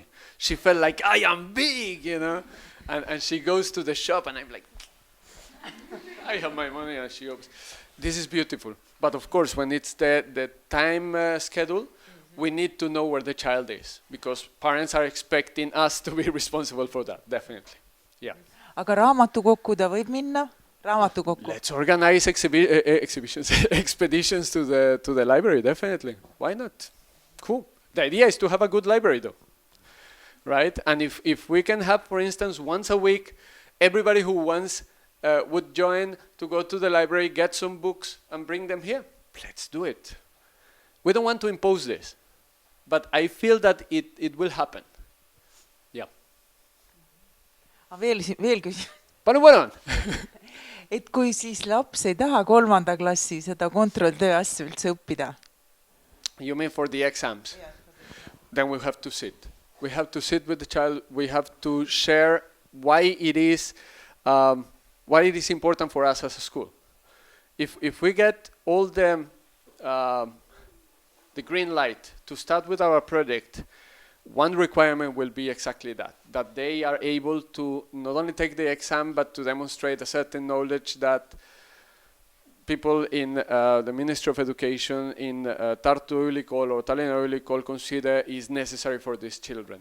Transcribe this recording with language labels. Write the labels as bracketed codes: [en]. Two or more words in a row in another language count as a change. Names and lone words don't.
[en] She felt like, I am big, you know? And she goes to the shop and I'm like, I have my money, and she opens. This is beautiful. But of course, when it's the time schedule, we need to know where the child is, because parents are expecting us to be responsible for that, definitely. Yeah. [et] Aga raamatukokku ta võib minna? Raamatukokku. [en] Let's organize exhibitions, expeditions to the library, definitely. Why not? Cool. The idea is to have a good library, though. Right? And if we can have, for instance, once a week, everybody who wants would join to go to the library, get some books, and bring them here. Let's do it. We don't want to impose this, but I feel that it will happen. Yeah. [et] Veel küsimus. Palun. Et kui siis laps ei taha 3. klassi seda kontrolltöö asju üldse õppida? [en] You mean for the exams? Yeah. Then we have to sit. We have to sit with the child. We have to share why it is important for us as a school. If we get all the green light to start with our project, one requirement will be exactly that they are able to not only take the exam, but to demonstrate a certain knowledge that people in the Ministry of Education in Tartu Ülikool or Tallinna Ülikool consider is necessary for these children.